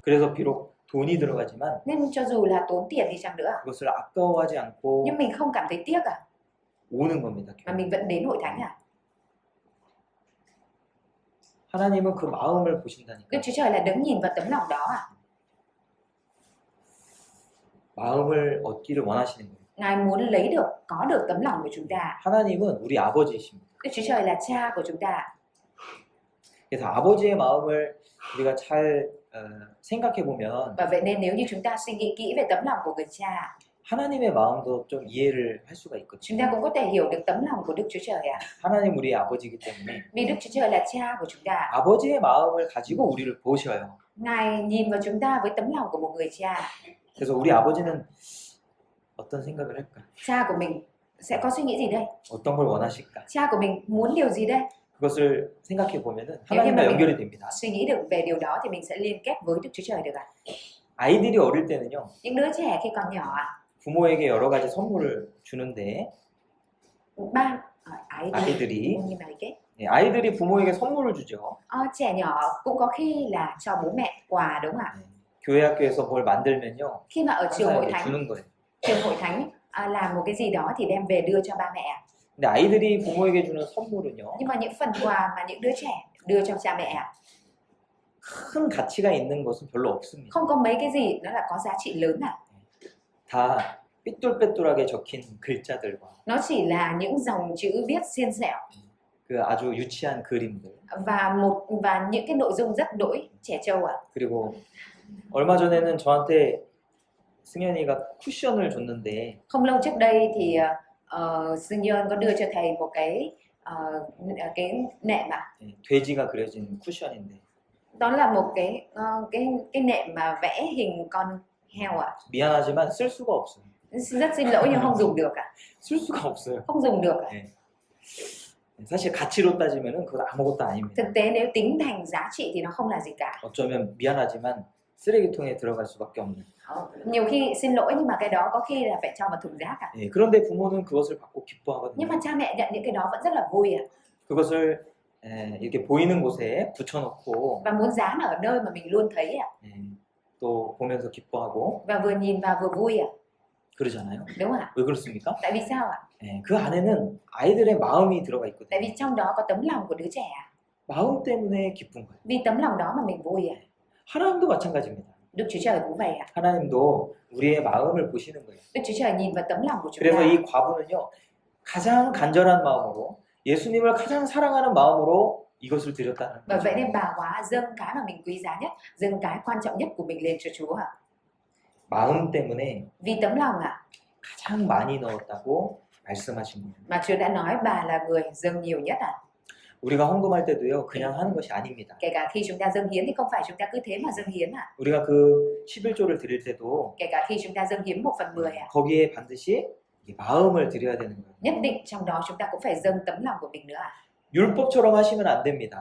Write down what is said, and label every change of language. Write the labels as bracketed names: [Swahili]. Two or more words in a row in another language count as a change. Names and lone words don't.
[Korean] 그래서 비록 돈이 들어가지만 [Vietnamese] Nên cho dù là tốn tiền đi chăng nữa ạ, [Korean] 그것을 아까워하지 않고 [Vietnamese] nhưng mình không cảm thấy tiếc ạ, [Korean] 오는 겁니다. [Vietnamese] mà mình vẫn đến hội thánh ạ. [Korean] 하나님은 그 마음을 [Vietnamese] Đức [Korean] 보신다니까. [Vietnamese] Chúa Trời là đứng nhìn vào tấm lòng đó ạ. [Korean] 마음을 얻기를 원하시는 거예요. [Vietnamese] Ngài muốn lấy được, có được tấm lòng của chúng ta. [Korean] 하나님은 우리 아버지이십니다. [Vietnamese] Đức Chúa Trời là cha của chúng ta. [Korean] 그래서 아버지의 마음을 우리가 잘 생각해 보면 [Vietnamese] Và vậy nên nếu như chúng ta suy nghĩ kỹ về tấm lòng của người cha, [Korean] 하나님의 마음도 좀 이해를 할 수가 [Vietnamese] chúng [Korean] 있거든요. [Vietnamese] ta cũng có thể hiểu được tấm lòng của Đức Chúa Trời ạ. [Korean] 하나님 우리의 아버지이기 때문에 [Vietnamese] Vì Đức Chúa Trời là cha của chúng ta. [Korean] 아버지의 마음을 가지고 우리를 보셔요. [Vietnamese] Ngài nhìn vào chúng ta với tấm lòng của một người cha. [Korean] 그래서 우리 아버지는 어떤 생각을 할까? [Vietnamese] Cha của mình sẽ có suy nghĩ gì đây? [Korean] 어떤 걸 원하실까? [Vietnamese] Cha của mình muốn điều gì đây? [Korean] 그것을 생각해 보면은 [Vietnamese] nếu như [Korean] 하나님과 [Vietnamese] mà mình [Korean] 연결이 됩니다. [Vietnamese] suy nghĩ được về điều đó thì mình sẽ liên kết với Đức Chúa Trời được ạ. [Korean] 아이들이 어릴 때는요, [Vietnamese] Những đứa trẻ khi còn nhỏ ạ, [Korean] 부모에게 여러 가지 선물을 주는데 아이들이 [Vietnamese] nhưng mà cái [Korean] 아이들이 부모에게 선물을 주죠. [Vietnamese] trẻ nhỏ cũng có khi là cho bố mẹ quà đúng không ạ? [Korean] 네. 교회 학교에서 뭘 만들면요, [Vietnamese] Khi mà ở trường hội [Korean] 항상 [Vietnamese] thánh, [Korean] 주는 거예요. [Vietnamese] trường hội thánh làm một cái gì đó thì đem về đưa cho ba mẹ. [Korean] 근데 아이들이 부모에게 주는 선물은요, [Vietnamese] Nhưng mà những phần quà mà những đứa trẻ đưa cho cha mẹ [Korean] 큰 가치가 있는 것은 별로 없습니다. [Vietnamese] không có mấy cái gì nó là có giá trị lớn ạ. [Korean] 다 삐뚤빼뚤하게 적힌 글자들과 [Vietnamese] Nó chỉ là những dòng chữ viết xiên xẹo [Korean] 그 아주 유치한 그림들, [Vietnamese] và những cái nội dung rất đỗi trẻ trâu ạ. [Korean] 그리고 얼마 전에는 저한테 승현이가 쿠션을 줬는데 [Vietnamese] Không lâu trước đây thì Sư Nhơn có đưa cho thầy một cái nệm ạ. [Korean] 돼지가 그려진 쿠션인데 [Vietnamese] Đó là một cái nệm mà vẽ hình con heo ạ. [Korean] 미안하지만 쓸 수가 없어요. [Vietnamese] Rất xin lỗi nhưng không dùng được ạ. [Korean] 쓸 수가 없어요. [Vietnamese] Không dùng được ạ. [Korean] 사실 가치로 따지면은 그건 아무것도 아닙니다. [Vietnamese] Thực tế nếu tính thành giá trị thì nó không là gì cả. [Korean] 어쩌면 미안하지만 쓰레기통에 들어갈 수밖에 없는. [Vietnamese] Nhiều khi xin lỗi nhưng mà cái đó có khi là phải cho vào thùng rác ạ. [Korean] 그런데 부모는 그것을 받고 기뻐하거든요. [Vietnamese] Nhưng mà cha mẹ nhận những cái đó vẫn rất là vui ạ. [Korean] 그것을 이렇게 보이는 곳에 붙여놓고 [Vietnamese] Và muốn dán ở nơi mà mình luôn thấy ạ. [Korean] 또 보면서 기뻐하고 [Vietnamese] Và vừa nhìn vào vừa vui ạ. [Korean] 그러잖아요. [Vietnamese] Đúng không ạ? [Korean] 왜 그렇습니까? [Vietnamese] Tại vì sao ạ? [Korean] 그 안에는 아이들의 마음이 들어가 [Vietnamese] Tại [Korean] 있거든요. [Vietnamese] vì trong đó có tấm lòng của đứa trẻ ạ. [Korean] 마음 때문에 기쁜 거예요. [Vietnamese] Vì tấm lòng đó mà mình vui ạ. [Korean] 하나님도 마찬가지입니다. [Vietnamese] Đức Chúa Trời cũng vậy ạ. [Korean] 하나님도 우리의 마음을 보시는 거예요. [Vietnamese] Đức Chúa Trời nhìn vào tấm lòng của chúng [Korean] 그래서 [Vietnamese] ta. [Korean] 이 과부는요, 가장 간절한 마음으로 예수님을 가장 사랑하는 마음으로 이것을 드렸다는 [Vietnamese] Và [Korean] 거죠. [Vietnamese] vậy nên bà hóa dâng cái mà mình quý giá nhất, dâng cái quan trọng nhất của mình lên cho Chúa ạ. [Korean] 마음 때문에 [Vietnamese] Vì tấm lòng ạ, [Korean] 가장 많이 넣었다고 말씀하신 거예요. [Vietnamese] mà Chúa đã nói bà là người dâng nhiều nhất ạ. [Korean] 우리가 헌금할 때도요, 그냥 하는 것이 아닙니다. [Vietnamese] Kể cả khi chúng ta dâng hiến thì không phải chúng ta cứ thế mà dâng hiến ạ. [Korean] 우리가 그 11조를 드릴 때도 [Vietnamese] Kể cả khi chúng ta dâng hiến 1/10 ạ. [Korean] 거기에 반드시 이 마음을 드려야 되는 거예요. [Vietnamese] Nhất định trong đó chúng ta cũng phải dâng tấm lòng của mình nữa ạ. [Korean] 율법처럼 하시면 안 됩니다.